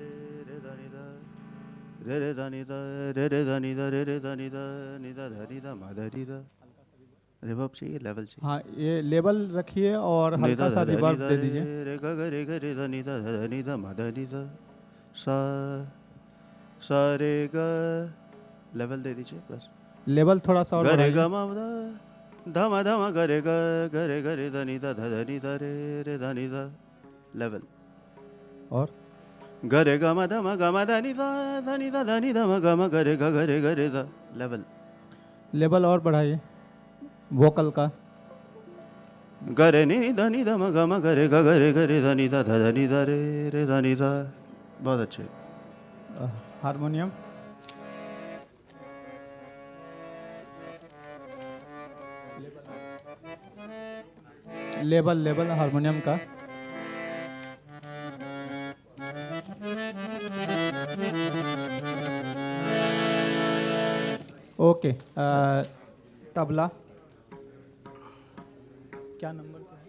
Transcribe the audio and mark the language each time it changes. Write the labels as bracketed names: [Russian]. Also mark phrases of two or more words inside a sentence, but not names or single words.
[Hindi] रे रे दा नि दा रे रे दा नि दा रे रे दा नि दा धा नि दा मा धा रि दा। रिवर्ब चाहिए, लेवल चाहिए। हाँ ये लेवल रखिए और हल्का सा रिवर्ब दे दीजिए। रे ग रे ग रे दा नि दा धा नि दा मा धा नि दा सा सा रे ग, लेवल दे दीजिए बस। लेवल थोड़ा सा और ग रे बढ़ाइए। ग मा धा मा ग रे दा नि दा धा नि दा रे दा नि दा, लेवल। और ग रे ग मा धा धा नि दा धा नि दा धा नि दा मा ग रे दा, लेवल। लेवल और बढ़ाइए वोकल का। ग रे नि दा नि दा मा ग रे दा नि दा धा नि दा रे दा नि दा, बहुत अच्छे। हारमोनियम लेवल हारमोनियम का। ओके तबला क्या नंबर पे है?